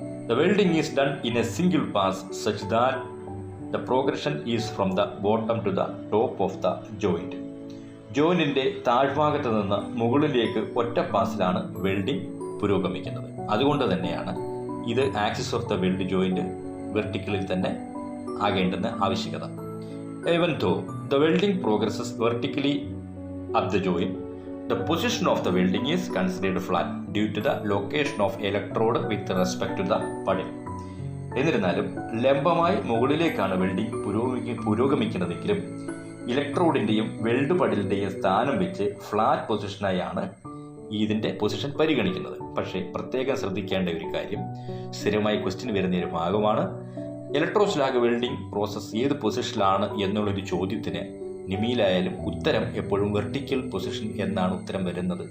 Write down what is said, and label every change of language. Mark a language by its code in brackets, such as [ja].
[en] The welding is done in a single pass such that the progression is from the bottom to the top of the joint. [ml] ജോയിന്റിന്റെ താഴ്ഭാഗത്ത് നിന്ന് മുകളിലേക്ക് ഒറ്റ പാസിലാണ് welding പുരോഗമിക്കുന്നത്. അതുകൊണ്ട് തന്നെയാണ് ഇത് [en] axis of the weld joint [ml] വെർട്ടിക്കലിൽ തന്നെ ആകേണ്ടുന്ന ആവശ്യകത. [en] Even though the welding progresses vertically up the joint, the position of the welding is considered flat due to the location of electrode with respect to the puddle. [ml] എന്നിരുന്നാലും ലംബമായി മുകളിലേക്കാണ് welding പുരോഗമിക്കുന്നതെങ്കിലും ഇലക്ട്രോഡിൻ്റെയും weld പടിലിൻ്റെയും സ്ഥാനം വെച്ച് flat പൊസിഷനായാണ് ഇതിൻ്റെ position പരിഗണിക്കുന്നത്. പക്ഷേ പ്രത്യേകം ശ്രദ്ധിക്കേണ്ട ഒരു കാര്യം, സ്ഥിരമായി ക്വസ്റ്റ്യൻ വരുന്ന ഒരു ഭാഗമാണ്, ഇലക്ട്രോസ്ലാഗ് വെൽഡിംഗ് പ്രോസസ്സ് ഏത് പൊസിഷനിലാണ് എന്നുള്ളൊരു ചോദ്യത്തിന് നിമിയിലായാലും ഉത്തരം എപ്പോഴും വെർട്ടിക്കൽ പൊസിഷൻ എന്നാണ് ഉത്തരം വരുന്നത്.